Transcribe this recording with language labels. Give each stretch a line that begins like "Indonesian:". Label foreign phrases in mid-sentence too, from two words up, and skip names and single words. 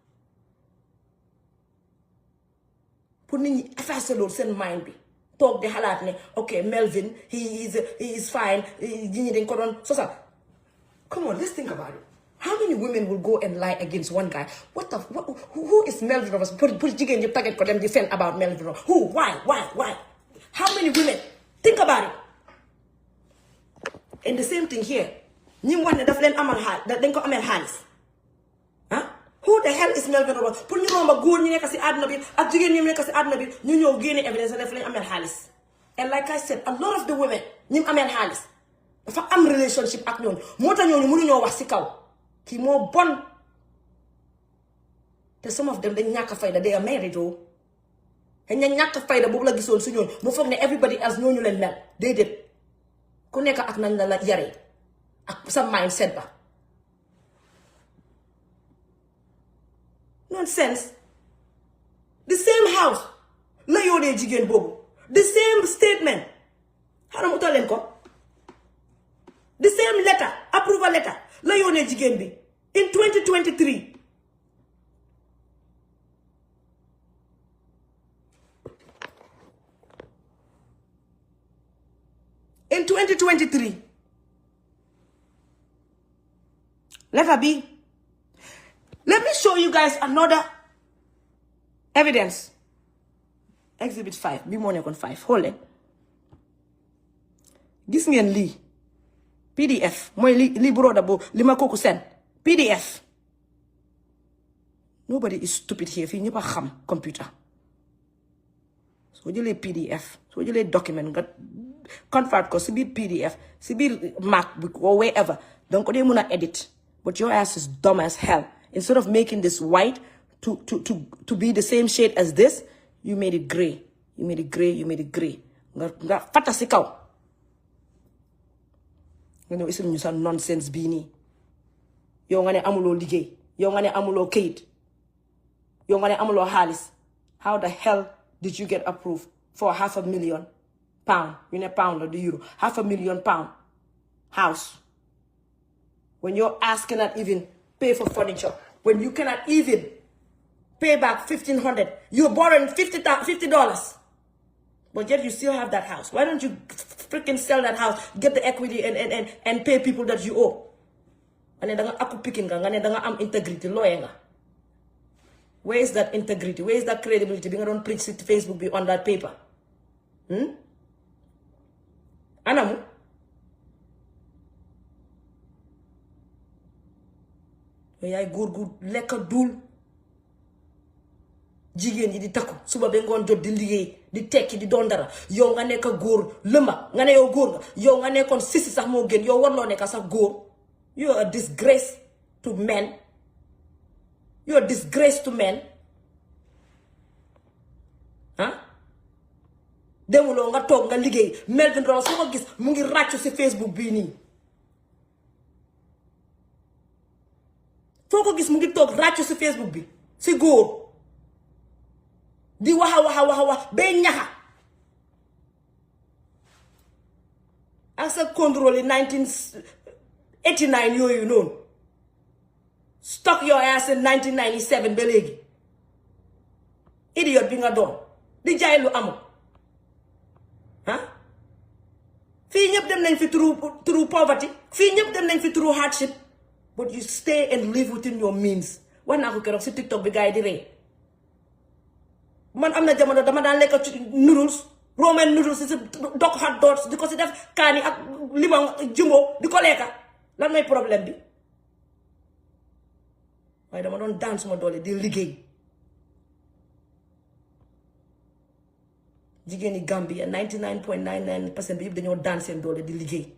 Wolof: pour nit ñi effacer loolu seen mind bi toog di xalaat ne
English: ok Melvin he is fine
Wolof: ñi dañ ko doon sosal.
English: Come on, let's think about it. How many women will go and lie against one guy? Who is Melville Robertson? Put
Wolof: jigéen ñi
English: target
Wolof: ko dem
English: defend about Melville Robertson. Who? Why? How many women? Think about it. And the same thing here.
Wolof: ñi wax ne daf leen amal xaalis dañ ko amel xaalis
English: who the hell is Melville Robertson
Wolof: pour ñu romba góor ñi nekk si àdduna bi ak jigéen ñi nekk si àdduna bi ñu ñëw génne evidence daf leen amel xaalis.
English: And like I said, a lot of the women
Wolof: ñi amel xaalis dafa am relationship ak ñooñu moo tax ñooñu mënuñoo wax si kaw kii moo bon te
English: some of them
Wolof: dañ ñàkk fayda
English: they are married
Wolof: te ña ñàkk fayda boobu la gisoon su ñooñu mu foog ne
English: everybody else
Wolof: ñooñu leen mel déedéet ku nekk ak nañ la yaree ak sa mindset ba nonsense.
English: The same house
Wolof: la yoonee jigéen boobu
English: the same statement
Wolof: xanaa mu utal leen ko
English: the same letter approval letter
Wolof: la yoonee jigéen bi
English: in 2023 in 2023 letter B. Let me show you guys another evidence.
Wolof: Exhibit 5 bi moo nekkoon 5 xool leen gis ngeen lii PDF mooy li broda boobu li ma kooku seen PDF.
English: Nobody is stupid here
Wolof: fii ñëpp a xam computer soo jëlee PDF soo jëlee document nga convert ko si biir PDF si biir MacBook
English: or wherever
Wolof: donc ko dee mun a edit
English: but your ass is dumb as hell. Instead of making this white to be the same shade as this, you made it gray. You made it gray.
Wolof: Nga fata si kaw. Nga ñëw isil ñu sa nonsense bii nii. Yow nga ne amuloo liggéey. Yow nga ne amuloo kayit. Yow nga ne amuloo xaalis.
English: How the hell did you get approved for £500,000 pound? You know pound or the euro. £500,000 pound house. when your ass cannot even pay for furniture, when you cannot even pay back $1,500, you're borrowing $50, but yet you still have that house. Why don't you freaking sell that house, get the equity, and pay people that you owe? And then
Wolof: aku picking nga ne danga am integrity lawyer nga.
English: Where is that integrity? Where is that credibility? Being don't preach to Facebook be on that paper.
Wolof: Anamu. Yaay góor gu lekk dul jigéen yi di takku suba ba ngoon jot di liggéey di tekki di doon dara yow nga nekk góor lëmba nga ne yow góor nga yow nga nekkoon sisi sax moo gën yow warloo nekk sax góor.
English: You're a disgrace to men. You're a disgrace to men. Huh?
Wolof: Demuloo nga toog nga liggéey Melville Robertson foo ko gis mu ngi ràccu si Facebook bii nii. Foo ko gis mu ngi toog ràccu si Facebook bi si góor di wax bay ñaxa ak sa contrôle yi 1989 yooyu noonu
English: stuck your ass in 1997
Wolof: ba léegi idiot bi nga doon di jaay lu amul fii ñëpp dem nañ fi
English: through poverty
Wolof: fii ñëpp dem nañ fi
English: through hardship, but you stay and live within your means.
Wolof: Wax naa ko keroog si TikTok bi gars yi di rey man am na jamono dama daan lekk
English: noodles Roman noodles
Wolof: si
English: dog hot dogs
Wolof: di ko si def kaani ak limon jumbo di ko lekka. Lan mooy problème bi waaye dama doon daan suma doole di liggéey. jigéeni Gambia 99.99% bi yëpp dañoo daan seen doole di liggéey.